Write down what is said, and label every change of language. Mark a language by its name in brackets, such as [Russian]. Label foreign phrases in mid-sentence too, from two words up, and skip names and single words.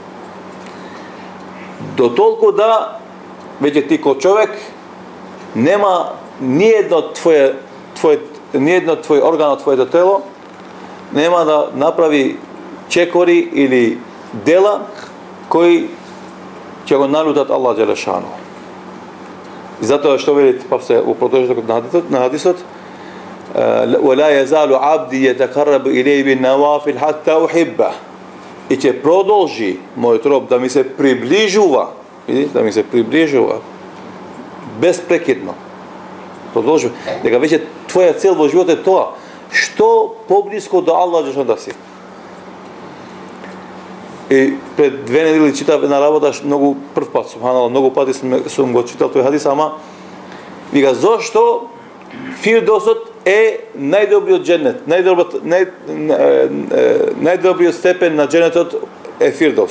[Macedonian] До толку да веќе ти ко човек нема ниедно твој орган од твоето тело нема да направи чекори или дела кои ќе го налутат Аллах Джелешану. И затоа што велите па се во продолжетокот на хадисот: [Arabic] "ولا يزال عبدي يتقرب إلي بالنوافل حتى أحبه." [Macedonian] И ќе продолжи мојот роб да ми се приближува, видите, да ми се приближува безпрекидно. Продолжува дека веќе твоја цел во животот е тоа, што поблиско до Аллах Джелешану да си. И пред 2 недели читав една работа, многу прв пат, субханаллах, многу пати сум го читал тој хадис, ама вика зошто Фирдосот е најдобриот џенет, најдобриот степен на џенетот е Фирдос.